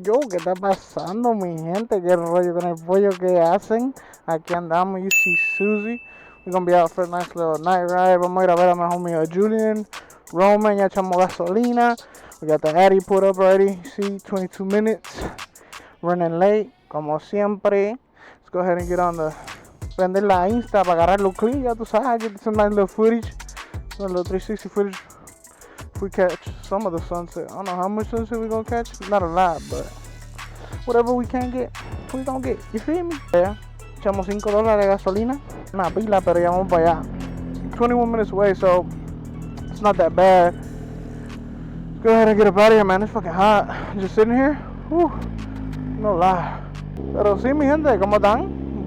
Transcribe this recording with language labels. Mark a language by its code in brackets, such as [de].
[es] ¿Qué está pasando, mi gente? ¿Qué rollo con el pollo que hacen? Aquí andamos, [en] you see Susie. We're gonna be out for a nice little night ride. [es] Vamos a ir a ver a mi homie Julian, Roman, ya echamos gasolina. [en] We got the Addy put up already. See, 22 minutes. Running late, [es] como siempre. [en] Let's go ahead and get on the... [es] Prender la Insta para agarrarlo clean, ya tú sabes. [en] Get some nice little footage. Some little 360 footage. If we catch some of the sunset. I don't know how much sunset we're gonna catch. Not a lot, but whatever we can get, we gonna get. You feel me? Yeah. [es] Echamos $5 de gasolina. Una pila, pero ya vamos para allá. [en] 21 minutes away, so it's not that bad. Let's go ahead and get up out of here, man. It's fucking hot. Just sitting here. Whew. No lie. [es] Pero sí, mi gente, ¿cómo están?